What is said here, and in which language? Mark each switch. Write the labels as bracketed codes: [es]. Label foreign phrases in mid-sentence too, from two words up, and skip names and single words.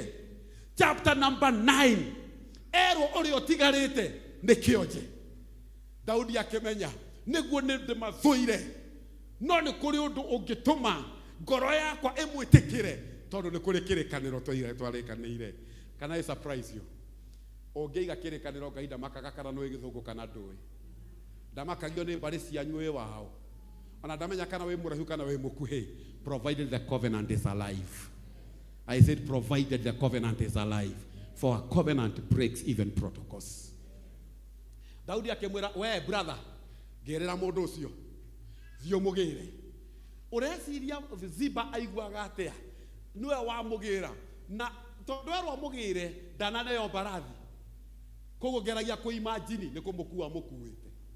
[ki] Chapter number 9 erwo ũrĩa ũtigarĩte nĩ kĩonje. Daudi akĩmenya nĩguo nĩ ndĩmathũire, no nĩ kũrĩ ũndũ ũngĩtũma ngoro yakwa ĩmwĩtĩkĩre, tondũ nĩ kũrĩ kĩrĩkanĩro twarĩkanĩire. [en] Can I surprise you? [ki] Ũngĩiga kĩrĩkanĩro Ngai ndamakaga kana nĩ gĩthũngũ kana ndũĩ. Ndamakagio nĩ mbarĩ cianyu wĩ wao, ona ndamenya kana wĩ mũraihu kana wĩ mũkuhĩ, [en] provided the covenant is alive. I said provided the covenant is alive, for a covenant breaks even protocols. [ki] Daudi akĩmwĩra, we brother, ngĩrĩra mũndũ ũcio thiĩ ũmũgĩre. Ũreciria Ziba aiguaga atĩa? Nĩwe wamũgĩra, na tondũ erwo mũgĩre ndananeo mbarathi, koguo ngeragia kũimagine nĩ kũmũkua mũkuĩte.